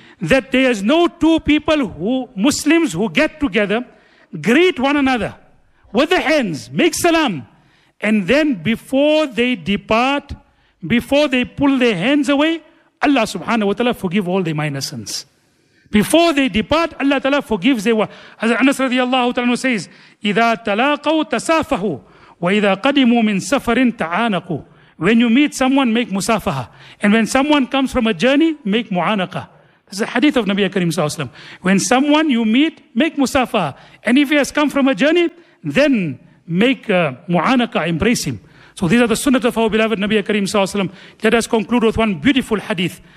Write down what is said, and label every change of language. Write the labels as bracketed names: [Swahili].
[English] That there is no two people who, Muslims who get together, greet one another with the hands, make salam. And then before they depart, before they pull their hands away, Allah subhanahu wa ta'ala forgive all their minor sins. Before they depart, Allah ta'ala forgives their wa. As Anas radiallahu ta'ala says, [Arabic] إِذَا تَلَاقَوْا تَسَافَهُ وَإِذَا قَدِمُوا مِنْ سَفَرٍ تَعَانَقُوا. [English] When you meet someone, make musafaha. And when someone comes from a journey, make mu'anaka. This is a hadith of Nabi Karim sallallahu alayhi wa sallam. When someone you meet, make musafaha. And if he has come from a journey, then make mu'anaka, embrace him. So these are the sunnah of our beloved Nabi Karim sallallahu alayhi wa sallam. Let us conclude with one beautiful hadith.